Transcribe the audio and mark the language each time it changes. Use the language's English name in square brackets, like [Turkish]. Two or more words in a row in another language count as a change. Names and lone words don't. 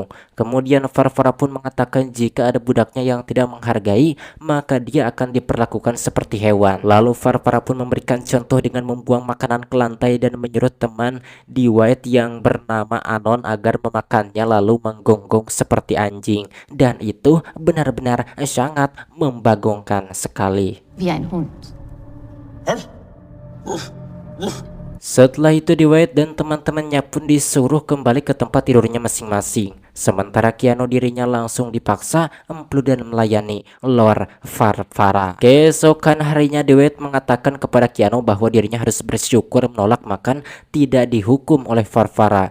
[Indonesian] Kemudian Farfara pun mengatakan jika ada budaknya yang tidak menghargai, maka dia akan diperlakukan seperti hewan. Lalu Farfara pun memberikan contoh dengan membuang makanan ke lantai dan menyuruh teman Wyatt yang bernama Anon agar memakannya lalu menggonggong seperti anjing. Dan itu benar-benar sangat membagongkan sekali. [German] Wie ein Hund. [Indonesian] Setelah itu Wyatt dan teman-temannya pun disuruh kembali ke tempat tidurnya masing-masing. Sementara Keanu dirinya langsung dipaksa emplu dan melayani Lord Farfara. Keesokan harinya Wyatt mengatakan kepada Keanu bahwa dirinya harus bersyukur menolak makan tidak dihukum oleh Farfara.